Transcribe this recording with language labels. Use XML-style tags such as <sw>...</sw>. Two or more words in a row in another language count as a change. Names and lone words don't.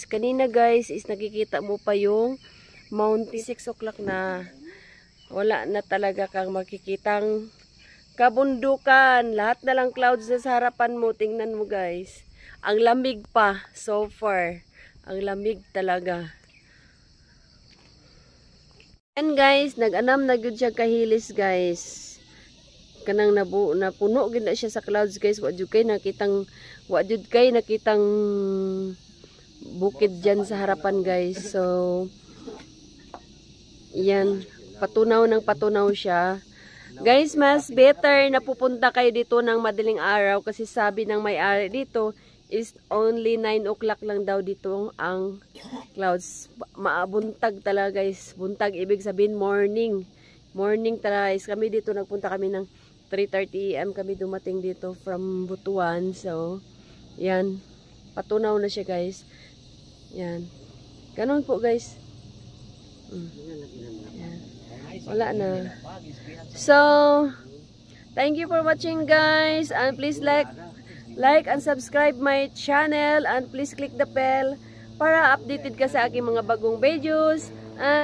<tl>Kanina guys is nakikita mo pa yung mountain. 6 o'clock na. Wala na talaga kang makikitang kabundukan. Lahat na lang clouds na sa harapan mo. Tingnan mo guys. Ang lamig pa</tl> <en>so far.</en> <tl>Ang lamig talaga.</tl> <ceb>And guys, nag-anam na gyud siya kahilis guys. Kanang napuno gid na siya sa clouds guys. Wa jud kay nakitang bukid diyan sa harapan guys.</ceb> <tl>So yan, patunaw ng patunaw siya. Guys, mas better na pupunta kayo dito ng madaling araw kasi sabi ng may-ari dito is only 9 o'clock lang daw dito ang clouds.</tl> <ceb>Maabuntag talaga guys.</ceb> <tl>Buntag ibig sabihin morning. Morning talaga guys. Kami dito nagpunta kami ng 3:30 AM kami dumating dito from Butuan. So, yan. Patunaw na siya guys. Yan. Ganon po guys. Yan. Wala na.</tl> <en>So, thank you for watching guys. And please like and subscribe my channel. And please click the bell</en> <tl>para updated ka sa aking mga bagong videos. And</tl>